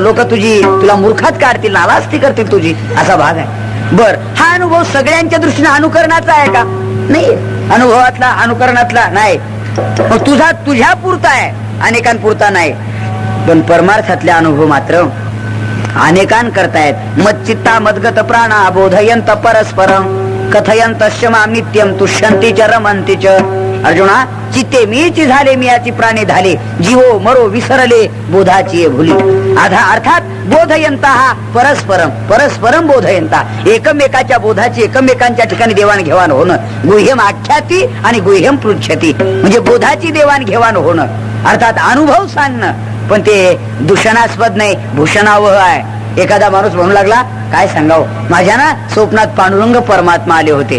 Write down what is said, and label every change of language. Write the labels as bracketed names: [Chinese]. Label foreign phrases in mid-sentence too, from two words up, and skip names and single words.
[Marathi] लोक तुला मूर्खात काढतील, नालास्ती करतील तुझी, असा भाग आहे. बर, हा अनुभव सगळ्यांच्या दृष्टीने अनुकरणाचा आहे का. नाही, अनुभवातला अनुकरणातला नाही. मग तुझ्या पुरता आहे, अनेकांपुरता नाही. पण परमार्थातले अनुभव मात्र अनेकान करतायत. [Sanskrit] मच्चित्ता मद्गत प्राणा बोधयंत परस्परम कथयंत माम नित्यम तुष्यंती च रमंती च. [Marathi] अर्जुना, चित्ते मीची झाले, मियाची प्राणी झाले, जीवो मरो विसरले, बोधाची भुली. अर्थात बोधयंता हा परस्परम, [Sanskrit] परस्परम बोधयंता, [Marathi] एकमेकाच्या बोधाची एकमेकांच्या ठिकाणी देवाणघेवाण होणं. [Sanskrit] गुह्यम आख्याती [Marathi] आणि [Sanskrit] गुह्यम पृच्छती, [Marathi] म्हणजे बोधाची देवाणघेवाण होणं, अर्थात अनुभव सांगणं. पण ते दूषणास्पद नाही, भूषणावह आहे. एखादा माणूस म्हणू लागला, काय सांगाव, माझ्या ना स्वप्नात पांडुरंग परमात्मा आले होते.